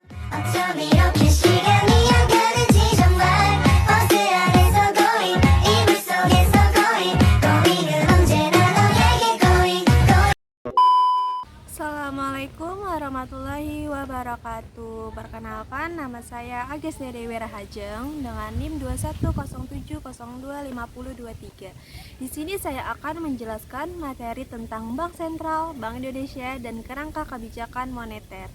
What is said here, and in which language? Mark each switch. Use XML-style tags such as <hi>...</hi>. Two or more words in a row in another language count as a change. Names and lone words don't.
<ko>어쩜 이렇게 시간이 안 가는지 정말 버스 안에서 going 이불 속에서 going 은 언제나 너에게 going.</ko> <ar>السلام عليكم ورحمة الله وبركاته.</ar> <id>Perkenalkan, nama saya Agesta Dewi Rahajeng dengan NIM 2107025023. Di sini saya akan menjelaskan materi tentang Bank Sentral, Bank Indonesia, dan kerangka kebijakan moneter.</id>